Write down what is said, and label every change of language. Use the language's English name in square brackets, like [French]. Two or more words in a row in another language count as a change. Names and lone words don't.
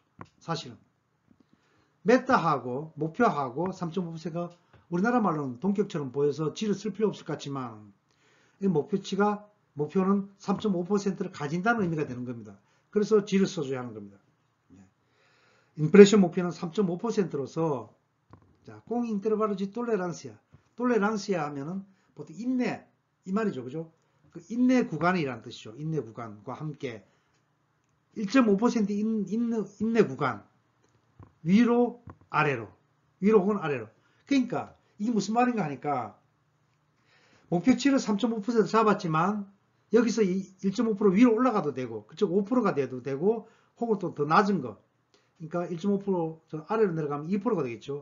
[Korean] 사실은 메타하고 목표하고 3.5%가 우리나라 말로는 동격처럼 보여서 지를 쓸 필요 없을 것 같지만 이 목표는 3.5%를 가진다는 의미가 되는 겁니다. 그래서 지를 써줘야 하는 겁니다. 인플레이션 목표는 3.5%로서 자, [Portuguese] con intervalo de tolerancia. [Korean] tolerancia 하면은 보통 인내 이 말이죠. 그죠? 그 인내 구간이라는 뜻이죠. 인내 구간과 함께 1.5% 인내 구간 위로 혹은 아래로. 그러니까 이게 무슨 말인가 하니까 목표치를 3.5% 잡았지만 여기서 이 1.5% 위로 올라가도 되고 그쪽 5%가 돼도 되고 혹은 또 더 낮은 거 그러니까 1.5% 아래로 내려가면 2%가 되겠죠.